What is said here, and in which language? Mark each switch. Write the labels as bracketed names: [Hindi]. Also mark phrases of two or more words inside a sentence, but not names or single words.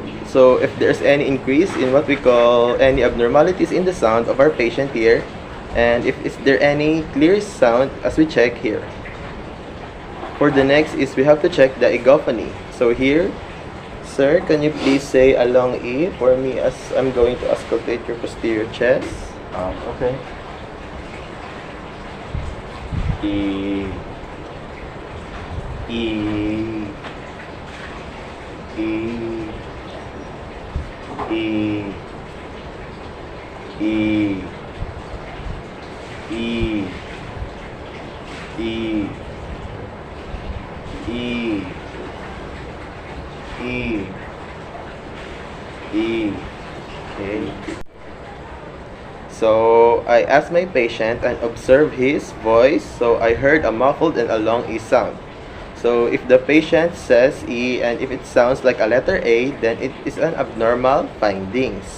[English] So if there's any increase in what we call any abnormalities in the sound of our patient here, and if is there any clear sound as we check here. For the next is we have to check the egophony. So here, sir, can you please say a long E for me as I'm going to auscultate your posterior chest? Okay. E. E. E. E. E. E. E. E. E. E. Okay. So I asked my patient and observed his voice. So I heard a muffled and a long E sound. So if the patient says E and if it sounds like a letter A, then it is an abnormal findings.